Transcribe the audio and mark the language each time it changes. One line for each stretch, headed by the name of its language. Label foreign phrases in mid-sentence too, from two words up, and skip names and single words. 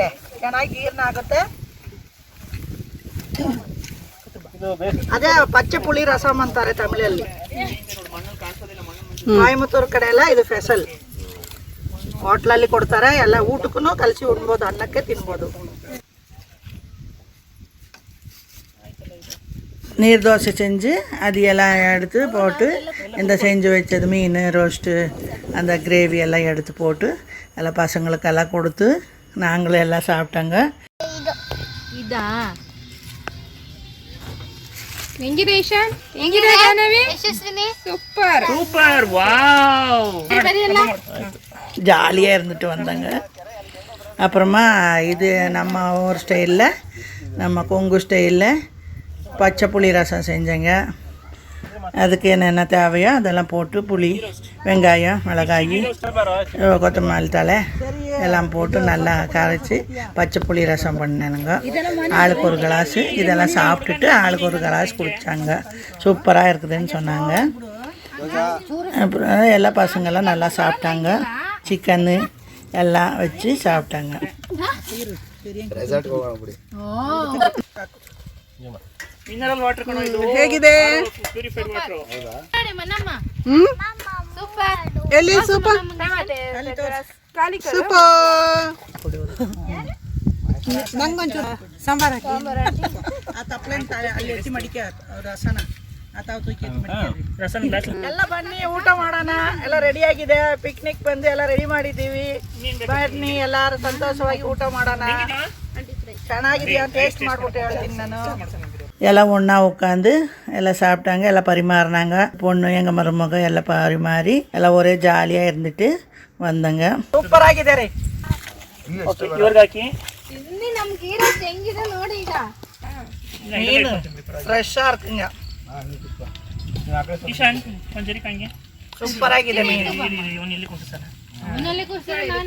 Kannada: ಚೆನ್ನಾಗಿ ಜೀರ್ಣಾಗುತ್ತೆ. ಅದೇ ಪಚ್ಚೆ ಪುಳಿ ರಸಂ ಅಂತಾರೆ ತಮಿಳಲ್ಲಿ. ಕೊಯಮತ್ತೂರು ಕಡೆ ಎಲ್ಲ ಇದು ಸ್ಪೆಷಲ್. ಹೋಟ್ಲಲ್ಲಿ ಕೊಡ್ತಾರೆ. ಎಲ್ಲ ಊಟಕ್ಕೂ ಕಲಸಿ ಉಣ್ಬೋದು, ಅನ್ನಕ್ಕೆ ತಿನ್ಬೋದು.
Tamil: நீர் தோசை செஞ்சு அது எல்லாம் எடுத்து போட்டு இந்த செஞ்சு வச்சது மீன் ரோஸ்ட்டு அந்த கிரேவி எல்லாம் எடுத்து போட்டு எல்லாம் பசங்களுக்கெல்லாம் கொடுத்து நாங்களும் எல்லாம் சாப்பிட்டாங்க. ಇದಾ ಹೆಂಗಿದೆ ಈಶಾನ್? ಹೆಂಗಿದೆ ಜಾಹ್ನವಿ? ಸೂಪರ್ ಸೂಪರ್, ವಾವ್. ஜாலியாக இருந்துட்டு வந்தாங்க. அப்புறமா இது நம்ம ஊர் ஸ்டைலில், நம்ம கொங்கு ஸ்டைலில் பச்சை புளி ரசம் செஞ்சேங்க. அதுக்கு என்னென்ன தேவையோ அதெல்லாம் போட்டு புளி, வெங்காயம், மிளகாய், கொத்தமல்லி தழை எல்லாம் போட்டு நல்லா கரைச்சி பச்சை புளி ரசம் பண்ணேனுங்க. ஆளுக்கு ஒரு கிளாஸு இதெல்லாம் சாப்பிட்டுட்டு ஆளுக்கு ஒரு கிளாஸ் குடித்தாங்க. சூப்பராக இருக்குதுன்னு சொன்னாங்க. அப்புறம் எல்லா பசங்கள்லாம் நல்லா சாப்பிட்டாங்க. சிக்கன்னு எல்லாம் வச்சு சாப்பிட்டாங்க.
Kannada: ಮಿನರಲ್ ವಾಟರ್ ಕಣೋ ಇದು. ಹೇಗಿದೆ? ಪ್ಯೂರಿಫೈಡ್ ವಾಟರ್. ಸೂಪರ್. ಎಲ್ಲಿ ಸೂಪರ್ ಸೂಪರ್. ನಂಗೊಂಚೂರು ಸಾಂಬಾರ್ ಹಾಕಿ. ಆ ತಪ್ಪಲೆನ್ ಅಲ್ಲಿ ಎತ್ತಿ ಮಡಿಕೆ ರಸನ ಎಲ್ಲ ಬನ್ನಿ ಊಟ ಮಾಡೋಣ. ಎಲ್ಲ ರೆಡಿ ಆಗಿದೆ. ಪಿಕ್ನಿಕ್ ಬಂದು ಎಲ್ಲ ರೆಡಿ ಮಾಡಿದ್ದೀವಿ. ಬನ್ನಿ ಎಲ್ಲರೂ ಸಂತೋಷವಾಗಿ ಊಟ ಮಾಡೋಣ. ಚೆನ್ನಾಗಿದೆಯಾ? ಟೇಸ್ಟ್ ಮಾಡ್ಬಿಟ್ಟು ಹೇಳ್ತೀನಿ ನಾನು.
Tamil: எல்லாம் ஒன்றா உட்காந்து எல்லாம் சாப்பிட்டாங்க. எல்லாம் பரிமாறினாங்க. பொண்ணு எங்கள் மருமக எல்லாம் பரிமாறி எல்லாம் ஒரே ஜாலியாக இருந்துட்டு வந்தங்க.
Kannada: ಸೂಪರ್ ಆಗಿದೆ ರೀ. ಇವ್ರಿಗೆ ಹಾಕಿ. ಇಲ್ಲಿ ನಮ್ಮ ಗೀರೋಸ್ ಹೆಂಗಿದೆ ನೋಡಿ. ಈಗ
Tamil: ಮೀನು ಫ್ರೆಶ್ಶಾக இருக்குங்க.
Kannada: ಈಶಾನ್ ಒಂಚೂರಿ ಕಂಗೆ. ಸೂಪರ್ ಆಗಿದೆ ಮೀನು. ಇವನು ಇಲ್ಲಿ ಕೂತು ಸರ್. ಅವನಲ್ಲಿ ಕೂರ್ಸೋಣ ನಾನೇ.